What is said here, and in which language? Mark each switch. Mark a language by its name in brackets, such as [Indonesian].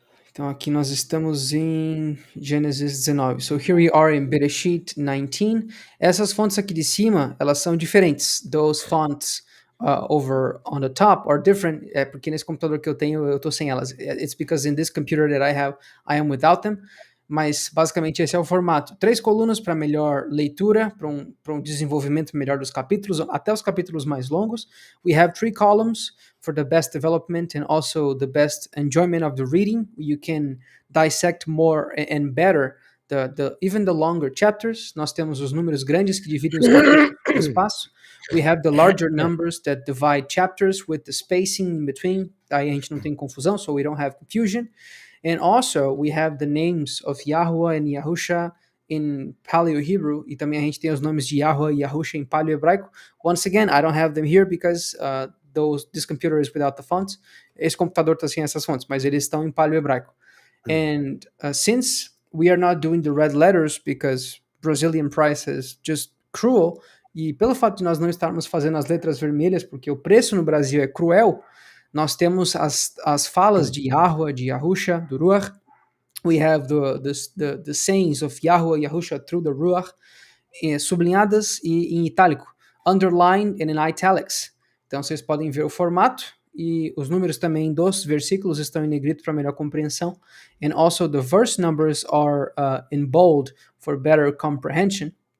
[Portuguese] Então aqui nós estamos em Gênesis 19. [English] So here we are in Bereshit 19. [Portuguese] Essas fontes aqui de cima, elas são diferentes. [English] Those fonts over on the top are different. [Portuguese] É porque nesse computador que eu tenho, eu tô sem elas. [English] It's because in this computer that I am without them. [Portuguese] Mas basicamente esse é o formato. 3 colunas para melhor leitura, para um desenvolvimento melhor dos capítulos, até os capítulos mais longos. [English] We have 3 columns for the best development and also the best enjoyment of the reading. You can dissect more and better even the longer chapters. [Portuguese] Nós temos os números grandes que dividem os capítulos com espaço. [English] We have the larger numbers that divide chapters with the spacing in between. [Portuguese] Daí a gente não tem confusão, [English] so we don't have confusion. And also, we have the names of Yahweh and Yahusha in Paleo-Hebrew, [Portuguese] e também a gente tem os nomes de Yahweh e Yahusha em Paleo-Hebraico. [English] Once again, I don't have them here because this computer is without the fonts. [Portuguese] Esse computador está sem essas fontes, mas eles estão em Paleo-Hebraico. [English] And since we are not doing the red letters because Brazilian price is just cruel, [Portuguese] e pelo fato de nós não estarmos fazendo as letras vermelhas, porque o preço no Brasil é cruel, nós temos as falas de Yahweh, de Yahusha, do Ruach. [English] We have the sayings of Yahweh, Yahusha through the Ruach, [Portuguese] sublinhadas e em itálico, [English] underlined and in italics. [Portuguese] Então vocês podem ver o formato, e os números também dos versículos estão em negrito para melhor compreensão. [English] And also the verse numbers are in bold for better comprehension.